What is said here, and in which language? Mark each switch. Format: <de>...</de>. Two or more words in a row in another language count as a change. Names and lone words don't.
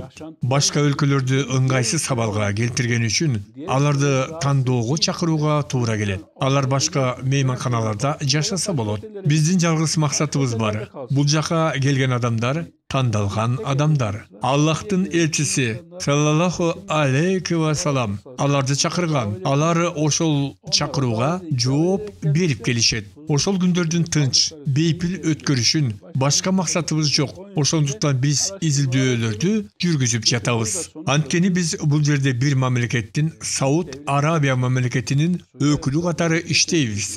<ky>Башка өлкөлөрдү ыңгайсыз абалга келтирген үчүн аларды тандоого чакырууга туура келет. Алар башка мейманканаларда жашаса болот. Биздин жалгыз максатыбыз бар. Бул жака келген адамдар тандалган адамдар. Аллахтын элчиси</ky> <ar>صلى الله عليه وسلم</ar> <ky>аларды чакырган. Алар ошол чакырууга жооп берип келишет. Ошол күндөрдүн тынч, бейпил өткөрүшүн башка максатыбыз жок. Ошондуктан биз изилдөөлөрдү жүргүзүп жатабыз. Анткени биз бул жерде бир мамлекеттин, Сауд Арабия мамлекетинин өкүлү катары иштейбиз.</ky>